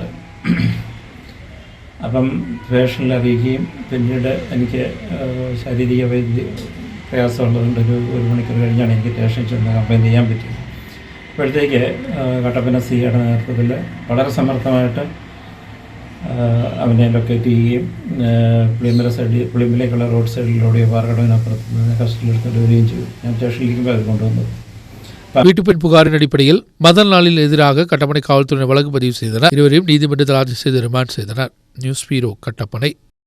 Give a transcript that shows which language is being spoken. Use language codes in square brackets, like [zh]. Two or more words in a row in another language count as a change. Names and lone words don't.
[ml] അപ്പം ഫേഷനിൽ അറിയിക്കുകയും പിന്നീട് എനിക്ക് ശാരീരിക പ്രയാസമുള്ളതുകൊണ്ട് ഒരു മണിക്കൂർ കഴിഞ്ഞാണ് എനിക്ക് സ്റ്റേഷനിൽ ചെന്ന് കംപ്ലയിൻറ്റ് ചെയ്യാൻ പറ്റിയത്. അപ്പോഴത്തേക്ക് കട്ടപ്പന സിയുടെ നേതൃത്വത്തിൽ വളരെ സമർത്ഥമായിട്ട് അവനെ ലൊക്കേറ്റ് ചെയ്യുകയും പുളിയമ്പലേക്കുള്ള റോഡ് സൈഡിലൂടെ പാറകടവിനപ്പുറത്ത് നിന്ന് കസ്റ്റഡിയിലെടുത്തിട്ട് വരികയും ചെയ്തു. ഞാൻ സ്റ്റേഷനിലേക്ക് അത് കൊണ്ടുവന്നത്. [ta] வீட்டுப்பெண் புகாரின் அடிப்படையில் முதல் நாளில் எதிராக கட்டப்பனை காவல்துறையினர் வழக்கு பதிவு செய்தனர். இருவரையும் நீதிமன்றத்தில் ஆஜர் செய்து ரிமாண்ட் செய்தனர். [en] News Bureau Kattappana.